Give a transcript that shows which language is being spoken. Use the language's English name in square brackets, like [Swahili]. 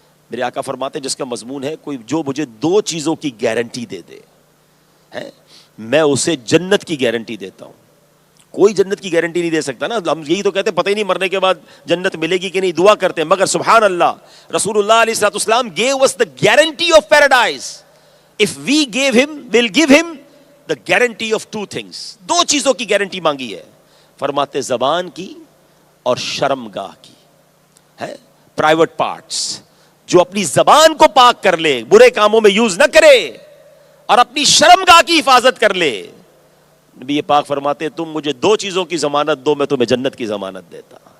[Urdu] میرے آقا فرماتے ہیں جس کا مضمون ہے کوئی جو مجھے 2 چیزوں کی گارنٹی دے دے ہے، میں اسے جنت کی گارنٹی دیتا ہوں. کوئی جنت کی گارنٹی نہیں دے سکتا نا. ہم یہی تو کہتے ہیں پتہ ہی نہیں مرنے کے بعد جنت ملے گی کہ نہیں، دعا کرتے ہیں. مگر سبحان اللہ، رسول اللہ علیہ الصلوۃ والسلام [English] gave us the guarantee of paradise. If we gave him, we'll give him the guarantee of 2 things. [Urdu] 2 چیزوں کی گارنٹی مانگی ہے. فرماتے زبان کی اور شرمگاہ کی ہے، پرائیویٹ پارٹس. جو اپنی زبان کو پاک کر لے، برے کاموں میں یوز نہ کرے، اور اپنی شرمگاہ کی حفاظت کر لے. نبی پاک فرماتے تم مجھے 2 چیزوں کی ضمانت دو، میں تمہیں جنت کی ضمانت دیتا.